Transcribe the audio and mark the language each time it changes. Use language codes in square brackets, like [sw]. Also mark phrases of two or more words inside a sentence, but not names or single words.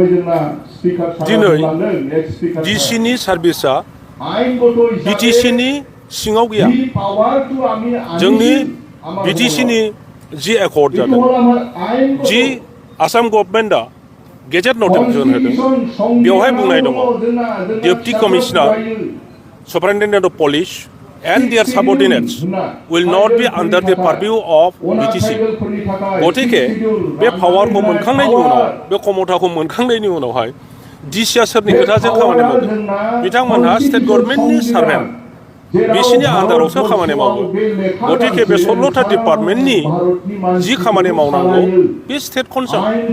[brx] दिनै डिसिनि सार्भिसा बिटिसिनि सिङाव गैया। जोंनि बिटिसिनि जि एकर्ड जादों, जि आसाम [en] government gazette notification [brx] होदों, बेवहाय बुंनाय दङ [en] deputy commissioner, superintendent of police and their subordinates will not be under the purview of BTC. [brx] गतिके बे पावारखौ मोनखांनायनि उनाव, बे क्षमताखौ मोनखांनायनि उनावहाय डिसिआ सोरनि खोथाजों खामानि मावगोन? बिथांमोनहा [en] state government [brx] सार्भेन्ट, बिसिनि आन्दारावसो खामानि मावो। गतिके बे 16था डिपार्टमेन्टनि जि खामानि मावनांगौ बे [en] state concern.